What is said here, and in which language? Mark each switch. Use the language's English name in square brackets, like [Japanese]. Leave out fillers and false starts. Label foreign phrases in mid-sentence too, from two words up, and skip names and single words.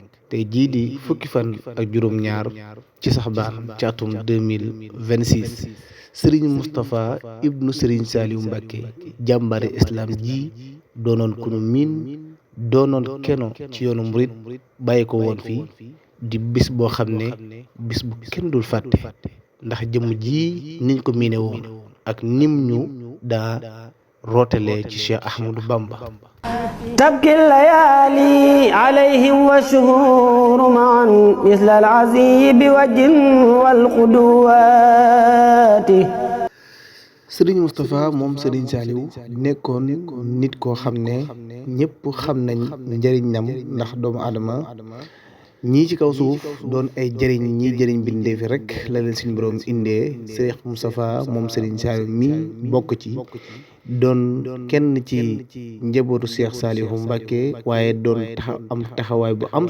[Wolof] tey jii di fukki fan ak juróom-ñaar ci saxbaan ci atum 2026 Serigne Moustapha ibnu Serigne Saalihu Mbacké jàmbare islam ji doonoon ku nu miin doonoon keno ci yoonu murit bàyyi ko woon fii di bis boo xam ne bis bu kenn dul fàtte ndax jëmm ji niñ ko miine woon ak nim ñu daa rootalee ci Cheikh Ahmadou Bamba [Arabic] تبكي الليالي عليهم والشهور معا مثل العزي بوجه والقدوات [Wolof] Serigne Moustapha moom Serigne Saliou nekkoon nit koo xam ne ñëpp xam nañ njëriñam ndax doomu aadama ñii ci kaw suuf doon ay jëriñ ñii jëriñ bindeefi rek la leen suñu borom indee Cheikh Moustapha moom Serigne Saliou mi bokk ci doon kenn ci njabootu Cheikh Saalihu Mbacké waaye doon am taxawaay bu am